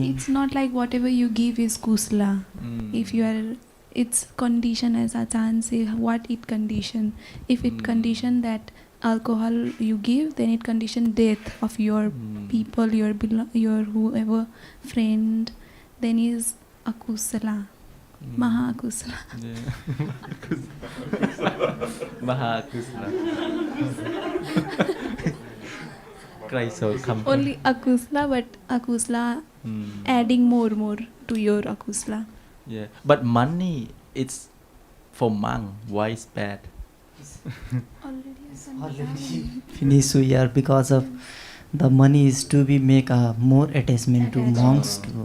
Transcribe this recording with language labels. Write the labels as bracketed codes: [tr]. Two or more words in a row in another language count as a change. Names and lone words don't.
[en] It's not like whatever you give is kusla. If you are, it's condition as Achan say, what it condition. If it condition that alcohol you give, then it condition death of your people, your whoever friend, then is akusala. [pi] Maha akusala. Yeah. Maha kusala. [en] Only akusla, but akusla adding more to your akusla. Yeah, but money it's for monk. Why is bad? Already finished we are because of the money is to be make a more attachment to monks too.